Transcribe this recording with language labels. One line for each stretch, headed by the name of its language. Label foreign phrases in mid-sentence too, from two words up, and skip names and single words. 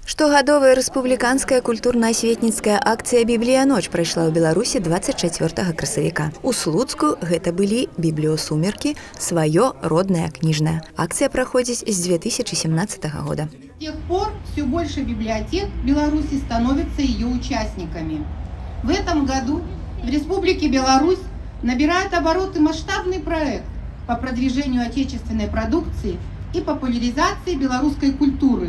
Belarusian: Штогадовая рэспубліканская культурна-асветніцкая акцыя «Біблія-ноч» прайшла ў Беларусі 24 красавіка. У Слуцку гэта былі бібліёсумеркі, сваё роднае кніжнае. Акцыя праходзіць з 2017 года.
Russian: С тех пор все больше библиотек Беларуси становятся ее участниками. В этом году в Республике Беларусь набирает обороты масштабный проект по продвижению отечественной продукции и популяризации белорусской культуры.